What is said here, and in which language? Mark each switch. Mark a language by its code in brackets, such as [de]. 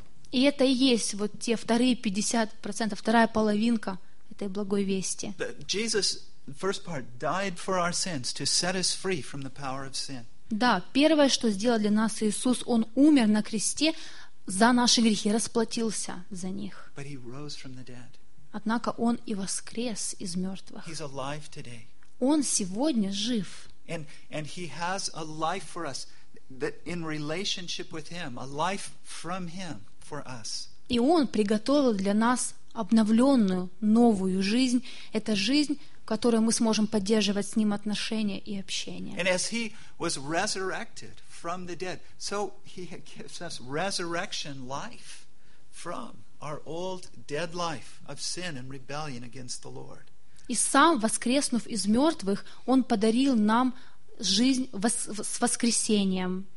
[ru] И это и есть вот те вторые 50%, вторая половинка этой благой вести. [en] First part died for our sins to set us free from the power of sin. [ru] Да, первое, что сделал для нас Иисус, он умер на кресте за наши грехи, расплатился за них. [en] But he rose from the dead. [ru] Однако он и воскрес из мертвых. [en] He's alive today. [ru] Он сегодня жив. [en] And he has a life for us that in relationship with him, a life from him for us. [ru] И он приготовил для нас обновленную новую жизнь. Это жизнь, в которой мы сможем поддерживать с Ним отношения и общение. [en] And as He was resurrected from the dead, so He gives us resurrection life from our old dead life of sin and rebellion against the Lord. [ru] И сам, воскреснув из мертвых, Он подарил нам жизнь с воскресением.